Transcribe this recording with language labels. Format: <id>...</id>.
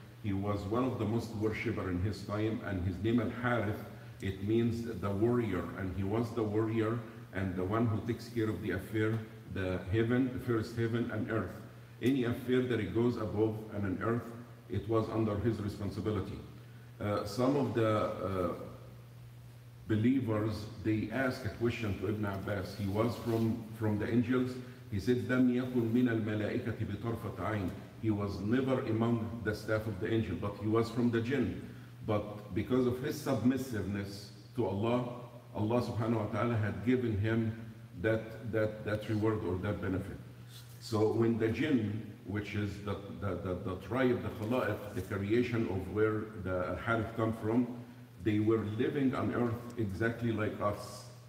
<en>He was one of the most worshipper in his time, and his name Al-Harith, it means the warrior, and he was the warrior and the one who takes care of the affair, the heaven, the first heaven and earth. Any affair that it goes above and on earth, it was under his responsibility. Some of the believers, they asked a question to Ibn Abbas. He was from the angels. He said,</en> <ar>لم يكن من الملائكة بطرفة عين.</ar> <en>He was never among the staff of the angel, but he was from the jinn. But because of his submissiveness to Allah, Allah subhanahu wa ta'ala had given him that reward or that benefit. So when the jinn, which is the tribe, the khala'if, the creation of where the Harith come from, they were living on earth exactly like us.</en>